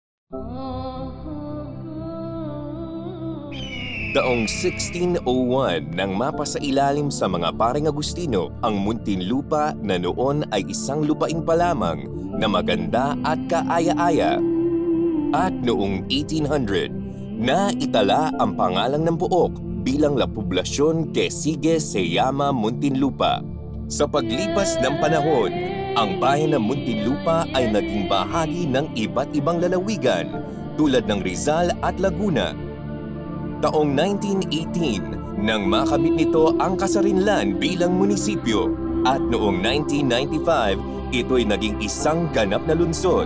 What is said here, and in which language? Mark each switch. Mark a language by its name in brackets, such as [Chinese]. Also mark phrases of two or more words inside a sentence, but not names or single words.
[Filipino] Taong 1601 nang mapasailalim sa mga Paring Agustino ang Muntinlupa na noon ay isang lupain pa lamang na maganda at kaaya-aya. At noong 1800, naitala ang pangalan ng Pook bilang [Spanish] La Poblacion que sigue se llama Muntinlupa. [Filipino] Sa paglipas ng panahon, ang bayan ng Muntinlupa ay naging bahagi ng iba't ibang lalawigan tulad ng Rizal at Laguna. Taong 1918 nang makamit nito ang kasarinlan bilang munisipyo at noong 1995 ito'y naging isang ganap na lungsod.